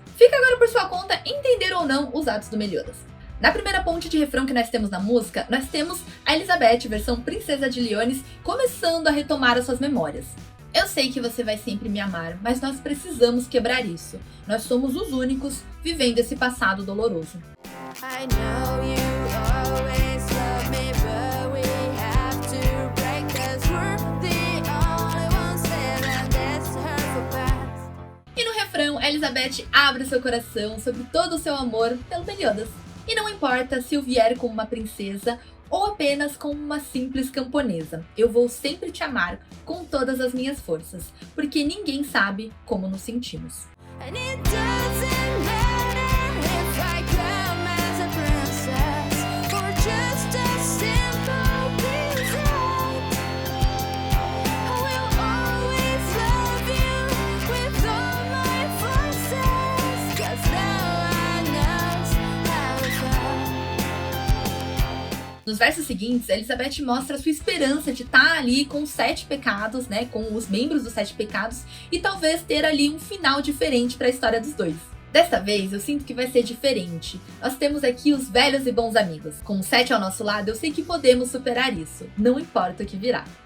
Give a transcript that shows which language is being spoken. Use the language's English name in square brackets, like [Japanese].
[Portuguese] Fica agora por sua conta entender ou não os atos do Meliodas. Na primeira ponte de refrão que nós temos na música, nós temos a Elizabeth, versão Princesa de Leones, começando a retomar as suas memórias. Eu sei que você vai sempre me amar, mas nós precisamos quebrar isso. Nós somos os únicos vivendo esse passado doloroso. [English] I know you always love me, but we have to break 'cause we're the only ones living this hurtful past. [Portuguese] E no refrão, Elizabeth abre seu coração sobre todo o seu amor pelo Meliodas. E não importa se eu vier como uma princesa ou apenas como uma simples camponesa, eu vou sempre te amar com todas as minhas forças, porque ninguém sabe como nos sentimos. And it doesn't matter if I come as a princess or just a simple peasant. I will always love you with all my forces, 'cause no one knows how it felt. Nos versos seguintes, Elizabeth mostra sua esperança de estar ali com os 7 pecados, né, com os membros dos 7 pecados, e talvez ter ali um final diferente para a história dos dois. Desta vez, eu sinto que vai ser diferente. Nós temos aqui os velhos e bons amigos. Com os 7 ao nosso lado, eu sei que podemos superar isso, não importa o que virá.